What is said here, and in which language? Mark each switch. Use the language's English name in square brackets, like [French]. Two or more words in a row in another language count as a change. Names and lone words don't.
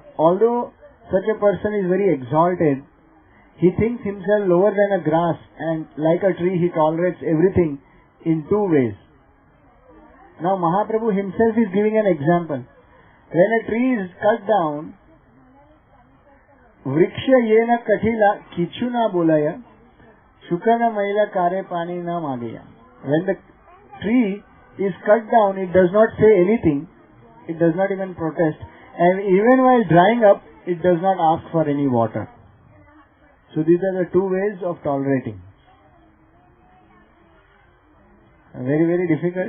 [English] Although such a person is very exalted, he thinks himself lower than a grass, and like a tree he tolerates everything in two ways. Now Mahaprabhu himself is giving an example. When a tree is cut down, [Bangla] বৃক্ষ যেন কাটিলা কিছুনা বলয় শুকানা মইলা কারে পানি না মাগয়. [English] When the tree is cut down, it does not say anything, it does not even protest, and even while drying up, it does not ask for any water. So these are the two ways of tolerating. Very, very difficult.